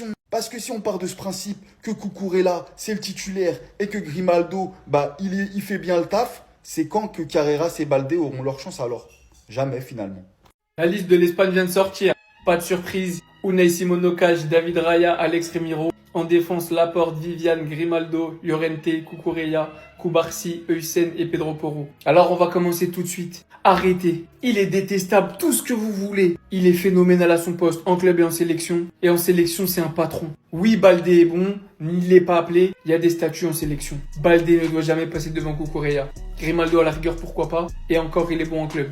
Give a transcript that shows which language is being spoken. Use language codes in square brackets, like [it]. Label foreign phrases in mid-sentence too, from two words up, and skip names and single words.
[fr] Parce que si on part de ce principe que Cucurella c'est le titulaire et que Grimaldo il fait bien le taf, c'est quand que Carreras et Baldé auront leur chance alors? Jamais finalement. La liste de l'Espagne vient de sortir. Pas de surprise. Unai Simon au cage, David Raya, Alex Remiro. En défense, Laporte, Vivian, Grimaldo, Llorente, Cucurella, Cubarsí, Heusen et Pedro Porro. Alors on va commencer tout de suite. Arrêtez. Il est détestable, tout ce que vous voulez. Il est phénoménal à son poste, en club et en sélection. Et en sélection, c'est un patron. Oui, Baldé est bon, il n'est pas appelé. Il y a des statuts en sélection. Baldé ne doit jamais passer devant Cucurella. Grimaldo à la rigueur, pourquoi pas. Et encore, il est bon en club.